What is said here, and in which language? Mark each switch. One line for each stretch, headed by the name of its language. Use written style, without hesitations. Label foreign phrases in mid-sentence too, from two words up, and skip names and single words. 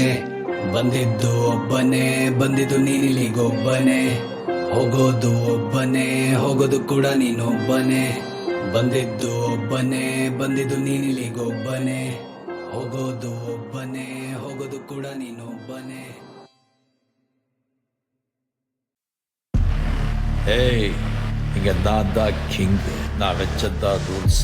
Kannada: ಬಂದಿದ್ದು ಒಬ್ಬನೇ, ಬಂದಿದ್ದು ನೀನಿಲ್ಲಿಗೊಬ್ಬನೇ. ಹೋಗೋದು ಒಬ್ಬನೇ, ಹೋಗೋದು ಕೂಡ ನೀನೊಬ್ಬನೇ. ಬಂದಿದ್ದು ಒಬ್ಬನೇ, ಬಂದಿದ್ದು ನೀನಿಲ್ಲಿಗೊಬ್ಬನೇ. ಹೋಗೋದು ಒಬ್ಬನೇ, ಹೋಗೋದು ಕೂಡ ನೀನೊಬ್ಬನೇ.
Tamil: ஏய், இங்க நான் தான் கிங். நான் வச்சதான் ரூல்ஸ்.